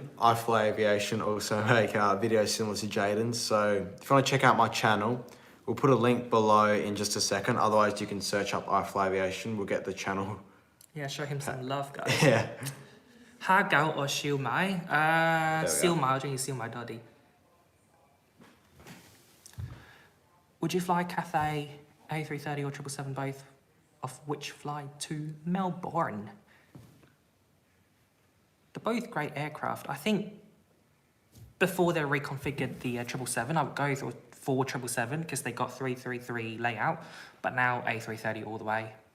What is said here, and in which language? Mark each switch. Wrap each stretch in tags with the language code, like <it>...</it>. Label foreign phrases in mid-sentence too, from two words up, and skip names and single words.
<en>Ifly Aviation also make videos similar to Jaden's. So if you want to check out my channel, we'll put a link below in just a second. Otherwise, you can search up Ifly Aviation. We'll get the channel. Yeah, show him some love, guys. Yeah. Ha Gao or Siêu Mai? Siêu Mai,</en> <yue>我中意燒賣多啲.</yue> <en>Would you fly Cathay, A330 or 777 both? Of which fly to Melbourne? They're both great aircraft. I think before they reconfigured the 777, I would go for 777 because they got 333 layout, but now A330 all the way.</en>